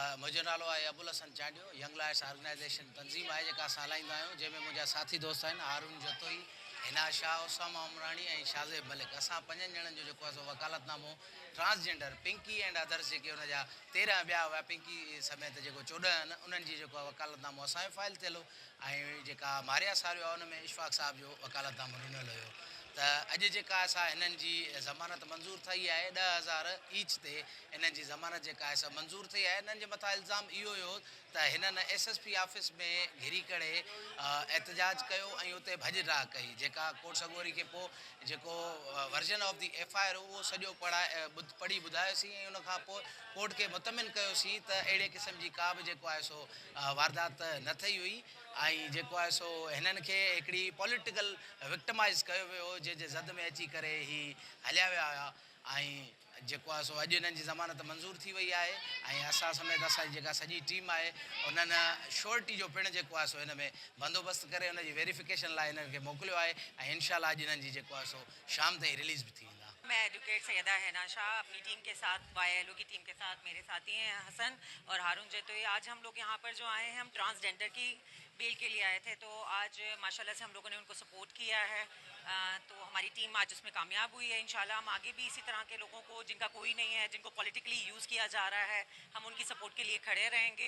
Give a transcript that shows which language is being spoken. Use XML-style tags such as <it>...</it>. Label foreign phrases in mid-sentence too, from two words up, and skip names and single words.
<sd>मुंहिंजो नालो आहे अबुल हसन चांडियो। यंग लायर्स ऑर्गेनाइज़ेशन तंज़ीम आहे जेका असां हलाईंदा आहियूं, जंहिंमें मुंहिंजा साथी दोस्त आहिनि हारून जतोई, हिना शाह, उसामा उमराणी ऐं शाज़ेब मलिक। असां पंजनि ॼणनि जो जेको आहे सो वकालतनामो ट्रांसजेंडर पिंकी एंड अदर्स जेके हुन जा 13 ॿिया हुआ, पिंकी समेत जेको 14 आहिनि, उन्हनि जी जेको आहे वकालतनामो असांजो फाइल थियल हो। ऐं जेका मारिया सारियो आहे उन में इशफ़ाक़ साहिब जो वकालतनामो ॾिनल हुयो। त अॼु जेका असां हिननि जी ज़मानत मंज़ूर थी आहे 10,000 ईच ते, हिननि जी ज़मानत जेका आहे सा मंज़ूर थी आहे। हिननि जे मथां इल्ज़ाम इहो हुयो त हिननि SSP ऑफिस में घिरी करे एहतजाज कयो ऐं उते भॼ कई, जेका कोर्ट सॻोरी खे पोइ जेको</sd> <en>version of the FIR</en> <sd>उहो सॼो पढ़ी ॿुधायोसीं ऐं उन खां पोइ कोर्ट खे मुतमिन कयोसीं त अहिड़े क़िस्म जी का बि जेको आहे सो वारदात न थी हुई। ऐं जेको आहे सो हिननि खे हिकिड़ी</sd> <en>political victimize</en> <sd>कयो वियो, जंहिंजे ज़द में अची करे ही हलिया विया हुआ। ऐं जेको आहे सो अॼु हिननि जी ज़मानत मंज़ूर थी वई आहे ऐं असां समेत असांजी जेका सॼी टीम आहे उन्हनि श्योरिटी जो पिणु जेको आहे सो हिन में बंदोबस्तु करे हुनजी वेरिफिकेशन लाइ हिननि खे मोकिलियो आहे ऐं इंशाल्लाह अॼु हिननि जी जेको आहे सो शाम ताईं रिलीज़ बि थी वेंदा।</sd> <hi>मैं एडवोकेट सैयदा हिना शाह अपनी टीम के साथ YLO की टीम के साथ मेरे साथी हैं हसन और हारून जतोई। आज हम लोग यहाँ पर जो आए हैं, हम ट्रांसजेंडर की बेल के लिए आए थे, तो आज माशाल्लाह से हम लोगों ने उनको सपोर्ट किया है। तो हमारी टीम आज उसमें कामयाब हुई है। इंशाल्लाह हम आगे भी इसी तरह के लोगों को, जिनका कोई नहीं है, जिनको पॉलिटिकली यूज़ किया जा रहा है, हम उनकी सपोर्ट के लिए खड़े रहेंगे।</hi>